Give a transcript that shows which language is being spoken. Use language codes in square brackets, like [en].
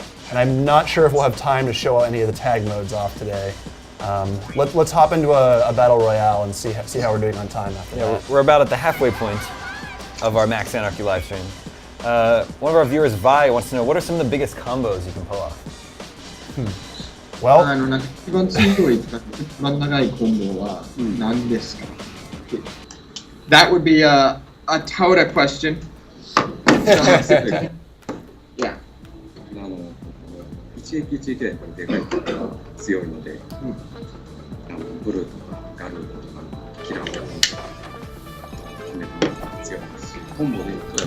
[en] And I'm not sure if we'll have time to show any of the tag modes off today. Let's hop into a battle royale and see how we're doing on time after that. We're about at the halfway point of our Max Anarchy live stream. One of our viewers, Vi, wants to know what are some of the biggest combos you can pull off? Well, [ja] なんか一番強い、一番長いコンボは何ですか? [en] That would be a Tauda question. Yeah. [ja] 一撃一撃がやっぱりでかいとか強いので、ブルーとかガルーとかキラーとか決めて強いですし、コンボで言うと